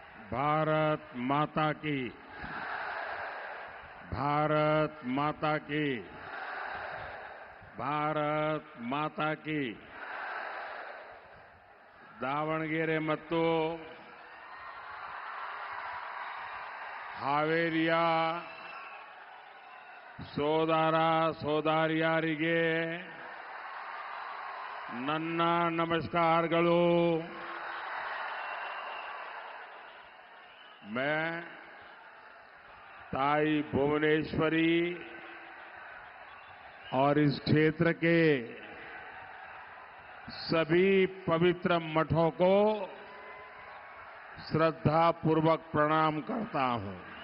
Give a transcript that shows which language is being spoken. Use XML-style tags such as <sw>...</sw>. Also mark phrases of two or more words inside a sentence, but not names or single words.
<hi>भारत माता की, भारत माता की, भारत माता की।</hi> <kn>दावणगेरे ಮತ್ತು ಹಾವೇರಿಯ ಸೋದರ ಸೋದರಿಯರಿಗೆ ನನ್ನ ನಮಸ್ಕಾರಗಳು।</kn> <hi>मैं ताई भुवनेश्वरी और इस क्षेत्र के सभी पवित्र मठों को श्रद्धापूर्वक प्रणाम करता हूं।</hi>